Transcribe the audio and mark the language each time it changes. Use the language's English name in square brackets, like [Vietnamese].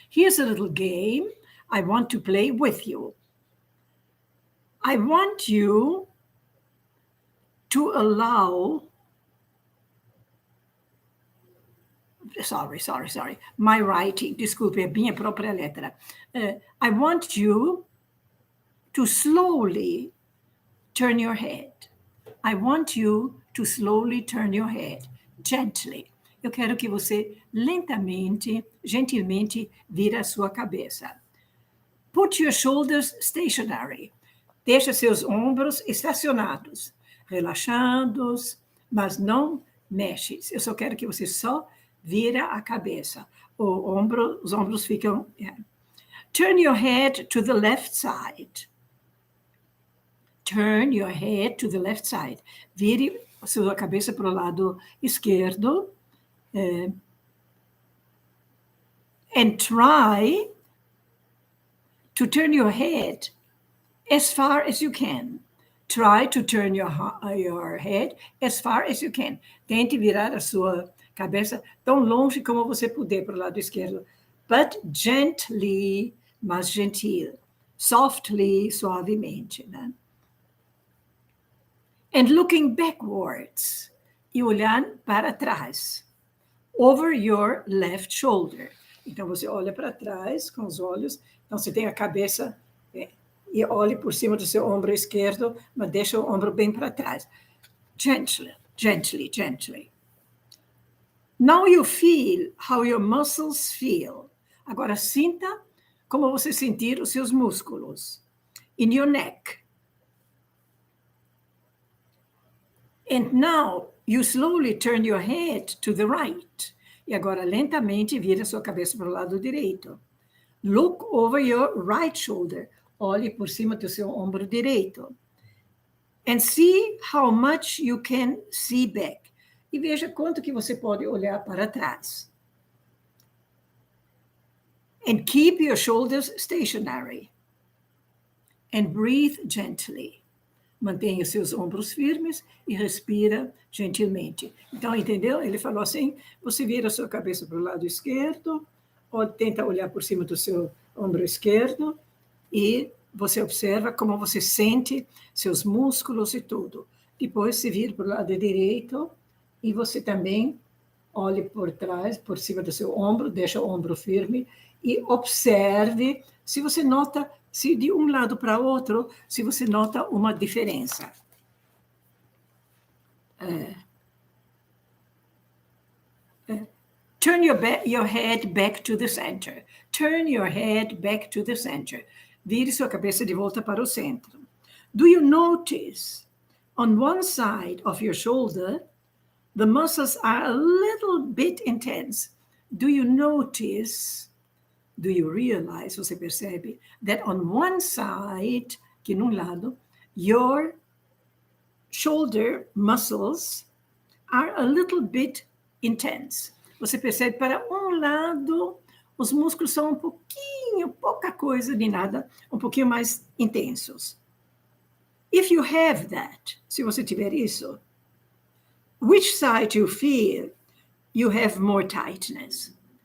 [English] Here's a little game. I want to play with you. I want you to allow, sorry, my writing, [Portuguese] desculpe, é minha própria letra. [English] I want you to slowly turn your head. I want you to slowly turn your head, gently. [Portuguese] Eu quero que você lentamente, gentilmente, vire a sua cabeça. [English] Put your shoulders stationary. [Portuguese] Deixa seus ombros estacionados, relaxados, mas não mexe. Eu só quero que você só vira a cabeça. Os ombros ficam... Yeah. [English] Turn your head to the left side. Turn your head to the left side. [Portuguese] Vire a sua cabeça para o lado esquerdo. [English] And try to turn your head as far as you can. Try to turn your head as far as you can. [Portuguese] Tente virar a sua cabeça tão longe como você puder para o lado esquerdo. [English] But gently, [Portuguese] mas gentil. [English] Softly, [Portuguese] suavemente. Né? [English] And looking backwards. [Portuguese] E olhando para trás. [English] Over your left shoulder. [Portuguese] Então, você olha para trás com os olhos. Então, você tem a cabeça... E olhe por cima do seu ombro esquerdo, mas deixa o ombro bem para trás. [English] Gently. Now you feel how your muscles feel. [Portuguese] Agora sinta como você sentir os seus músculos. [English] In your neck. And now you slowly turn your head to the right. [Portuguese] E agora lentamente vira sua cabeça para o lado direito. [English] Look over your right shoulder. [Portuguese] Olhe por cima do seu ombro direito. [English] And see how much you can see back. [Portuguese] e veja quanto que você pode olhar para trás. [English] And keep your shoulders stationary. And breathe gently. [Portuguese] Mantenha seus ombros firmes e respira gentilmente. Então, entendeu? Ele falou assim, você vira a sua cabeça para o lado esquerdo, ou tenta olhar por cima do seu ombro esquerdo, e você observa como você sente seus músculos e tudo. Depois se vira para o lado direito, e você também olhe por trás, por cima do seu ombro, deixa o ombro firme, e observe se você nota, se de um lado para o outro, se você nota uma diferença. [English] Turn your head back to the center. Turn your head back to the center. [Portuguese] Vire sua cabeça de volta para o centro. [English] Do you notice on one side of your shoulder, the muscles are a little bit intense? Do you notice, do you realize, [Portuguese] você percebe, [English] that on one side, [Portuguese] que num lado, [English] your shoulder muscles are a little bit intense? [Portuguese] Você percebe, para um lado, os músculos são um pouquinho, pouca coisa de nada, um pouquinho mais intensos. [English] If you have that, [Portuguese] se você tiver isso, [English] which side you feel you have more tightness?